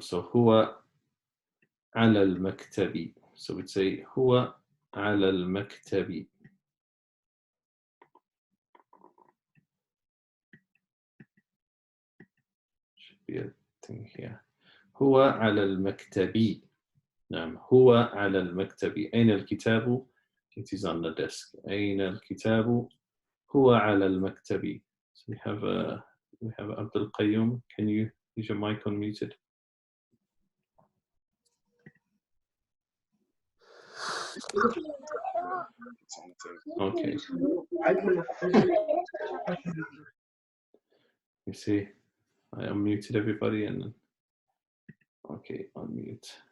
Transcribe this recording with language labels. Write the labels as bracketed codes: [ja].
[ar] So هو على المكتب. So we'd say هو على المكتب. [en] Should be a thing here. [ar] هو على المكتب. نعم. هو على المكتب. أين الكتاب? [en] It is on the desk. [ar] أين الكتاب؟ هو على المكتب. [en] So we have Abdul Qayyum. Can you use your mic unmuted? Okay. You see, I unmuted everybody and okay, unmute.